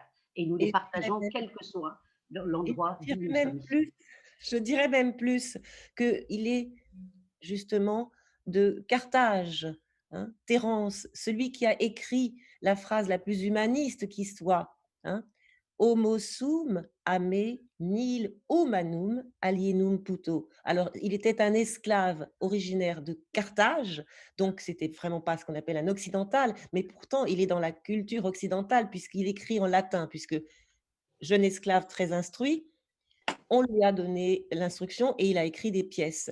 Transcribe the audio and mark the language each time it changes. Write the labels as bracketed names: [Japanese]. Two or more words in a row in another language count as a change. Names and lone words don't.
[French] Et nous les partageons, quel que soit l'endroit où nous sommes. Je dirais même plus qu'il est justement de Carthage, hein, Terence, celui qui a écrit la phrase la plus humaniste qui soit, hein, [Latin] Homo sum ame nil humanum alienum puto. [French] Alors, il était un esclave originaire de Carthage, donc c'était vraiment pas ce qu'on appelle un occidental, mais pourtant il est dans la culture occidentale puisqu'il écrit en latin, puisque jeune esclave très instruit, on lui a donné l'instruction et il a écrit des pièces.